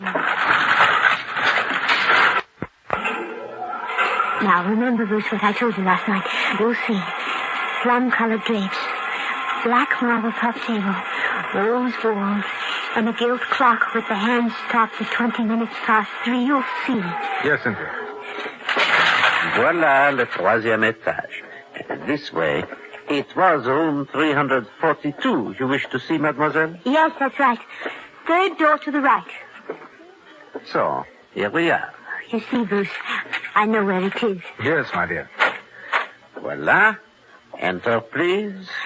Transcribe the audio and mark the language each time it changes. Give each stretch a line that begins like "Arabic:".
English: Now, remember, Bruce, what I told you last night. You'll see. Plum-colored drapes, black marble top table, rose walls, and a gilt clock with the hands stopped at 20 minutes past 3. You'll see. Yes, Cynthia.
French: Voilà le troisième étage.
English: This way. It was room 342 you wish to see, mademoiselle? Yes, that's right. Third door to the right. So, here we are. You see, Bruce, I know where it is. Yes, my dear. Voilà. Enter, please.